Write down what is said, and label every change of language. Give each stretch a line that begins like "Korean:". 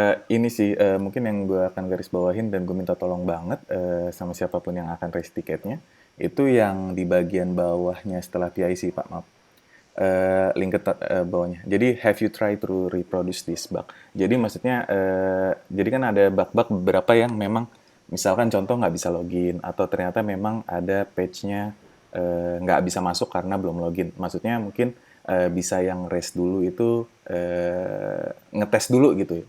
Indonesian: Ini sih mungkin yang gue akan garis bawahin dan gue minta tolong banget sama siapapun yang akan raise tiketnya, itu yang di bagian bawahnya setelah PIC, Pak, maaf. Link ke bawahnya. Jadi
English: have you tried to reproduce this bug?
Indonesian: Jadi maksudnya jadi kan ada bug-bug beberapa yang memang misalkan contoh nggak bisa login, atau ternyata memang ada page-nya nggak bisa masuk karena belum login. Maksudnya mungkin bisa yang raise dulu itu ngetes dulu gitu.